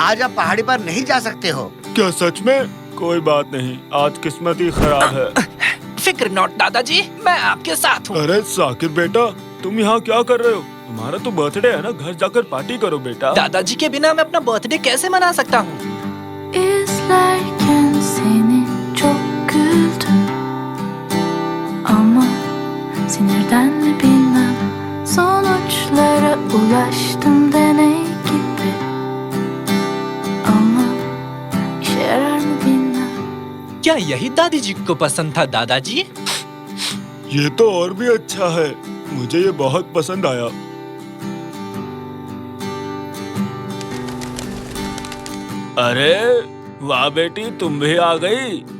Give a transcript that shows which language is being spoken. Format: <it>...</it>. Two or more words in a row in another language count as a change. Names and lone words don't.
<hi>आज आप पहाड़ी पर नहीं जा सकते हो। क्या सच में? कोई बात नहीं, आज किस्मत ही खराब है। फिक्र नॉट दादाजी, मैं आपके साथ हूँ। अरे साकिर बेटा, तुम यहाँ क्या कर रहे हो? तुम्हारा तो बर्थडे है ना, घर जाकर पार्टी करो बेटा। दादाजी के बिना मैं अपना बर्थडे कैसे मना सकता हूँ?</hi> <tr>izlerken seni çok güldüm. Ama sinirden mi bilmem, sonuçlara ulaştım deney gibi. Ama işe yarar mı bilmem.</tr> <hi>क्या यही दादी जी को पसंद था दादाजी? ये तो और भी अच्छा है, मुझे ये बहुत पसंद आया। अरे वाह बेटी, तुम भी आ गई।</hi>